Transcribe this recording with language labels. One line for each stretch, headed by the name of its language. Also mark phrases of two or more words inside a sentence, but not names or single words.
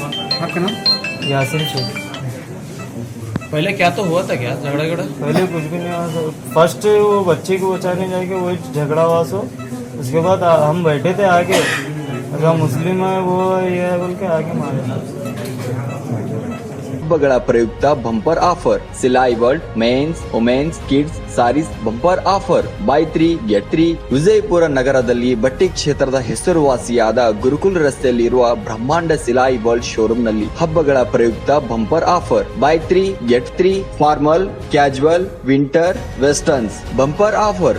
Hindi: आपका नाम? यासिन शेख। पहले क्या तो हुआ था, क्या झगड़ा झगड़ा? पहले कुछ भी नहीं हुआ सर। फर्स्ट वो बच्चे को बचाने जाके वही झगड़ा हुआ सो। उसके बाद हम बैठे थे आगे, अगर मुस्लिम है वो ये है बोल के आगे मारे।
Kannada: ಹಬ್ಬಗಳ ಪ್ರಯುಕ್ತ
English: bumper offer
Kannada: ಸಿಲಾಯಿ ವರ್ಲ್ಡ್
English: mens womens kids sarees bumper offer buy 3 get 3
Kannada: ವಿಜಯಪುರ ನಗರದಲ್ಲಿ ಬಟ್ಟೆ ಕ್ಷೇತ್ರದ ಹೆಸರುವಾಸಿಯಾದ ಗುರುಕುಲ್ ರಸ್ತೆಯಲ್ಲಿರುವ ಬ್ರಹ್ಮಾಂಡ
English: Silai World showroom
Kannada: ನಲ್ಲಿ ಹಬ್ಬಗಳ ಪ್ರಯುಕ್ತ
English: bumper offer buy 3 get 3 formal casual winter westerns bumper offer